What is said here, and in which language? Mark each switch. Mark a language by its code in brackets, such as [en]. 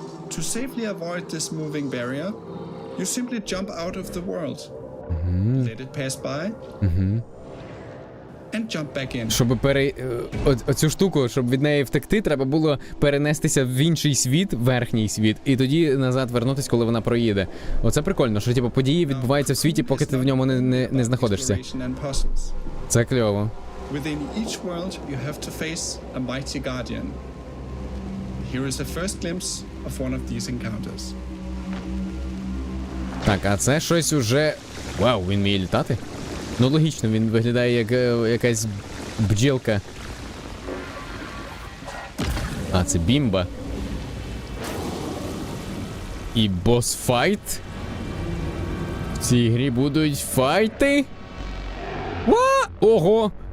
[en] To safely avoid this moving barrier, you simply jump out of the world, let it pass by, and jump back in. [uk] Щоб оцю штуку, щоб від неї втекти, треба було перенестися в інший світ, верхній світ, і тоді назад вернутися, коли вона проїде. Оце прикольно, що типу події відбуваються в світі, поки ти в ньому не знаходишся. Це кльово. [en] Within each world, you have to face a mighty guardian. Here is a first glimpse of one of these encounters. [uk] Так, а це щось уже... Вау, він вміє літати? Ну, логічно, він виглядає як якась бджілка. Це бімба. І босс-файт? В цій грі будуть файти? Ого!